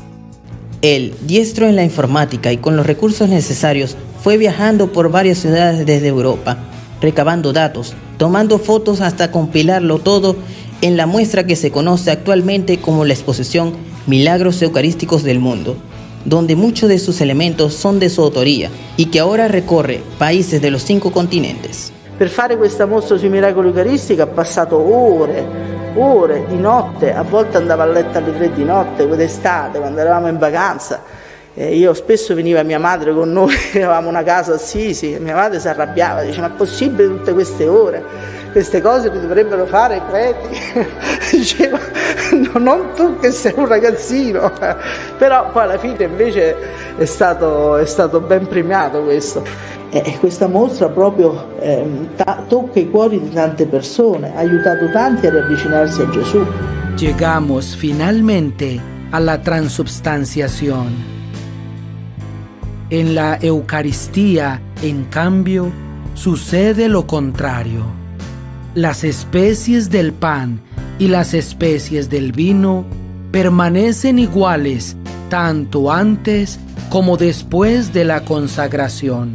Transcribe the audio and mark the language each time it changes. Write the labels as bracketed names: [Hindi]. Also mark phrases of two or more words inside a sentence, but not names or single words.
[Spanish] Él, diestro en la informática y con los recursos necesarios, fue viajando por varias ciudades desde Europa, recabando datos, tomando fotos hasta compilarlo todo en la muestra que se conoce actualmente como la exposición Milagros Eucarísticos del Mundo, donde muchos de sus elementos son de su autoría y que ahora recorre países de los 5 continentes. [Italian] Per fare questa mostra sui miracoli eucaristici ha passato ore di notte, a volte andavo a letto alle 3 di notte, d'estate, quando eravamo in vacanza. Io spesso veniva mia madre con noi, avevamo una casa a Assisi, e mia madre si arrabbiava, dice: ma è possibile tutte queste ore? Queste cose le dovrebbero fare i preti. Diceva: no, non tu che sei un ragazzino. Però poi alla fine invece è stato ben premiato questo. Questa mostra proprio tocca i cuori di tante persone, ha aiutato tanti a riavvicinarsi a Gesù. [Spanish] Llegamos finalmente a la transubstanciación. En la Eucaristía, en cambio, sucede lo contrario. Las especies del pan y las especies del vino permanecen iguales tanto antes como después de la consagración.